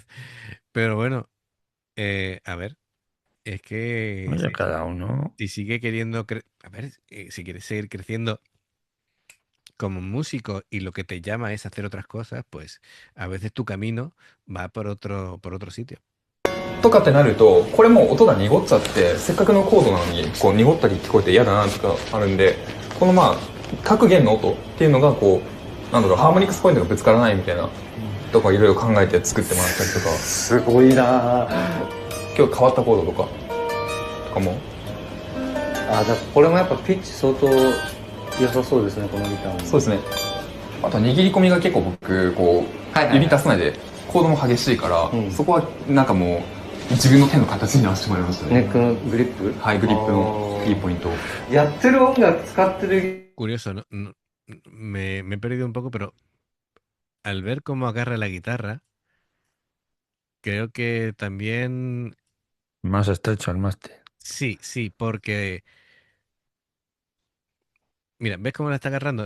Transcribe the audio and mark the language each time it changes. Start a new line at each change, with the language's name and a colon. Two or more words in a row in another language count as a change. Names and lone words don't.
Spanish: Pero bueno, a ver, es que Oye, cada uno. si sigue queriendo, a ver, si quieres seguir creciendo como músico y lo que te llama es hacer otras cosas, pues a veces tu camino va por otro sitio.
Japanese: とかってなるとこれもう音が濁っちゃってせっかくのコードなのにこう濁ったり聞こえて嫌だなとかあるんで、このまあ各弦の音っていうのがこうなんだろうハーモニクスポイントがぶつからないみたいなとかいろいろ考えて作ってもらったりとか、すごいな。今日変わったコードとかもあ、じゃあこれもやっぱピッチ相当良さそうですね、このギターも。そうですね。あとは握り込みが結構僕こう指出さないでコードも激しいから、そこはなんかもう自分の手の形に直してもらいましたね。ネックのグリップ。はい、グリップのいいポイントを。やってる音楽使ってる。
Spanish: Curioso, ¿no? Me he perdido un poco, pero al ver cómo agarra la guitarra, creo que también Más estrecho el mástil. sí, sí, porque mira, ¿ves cómo la está agarrando?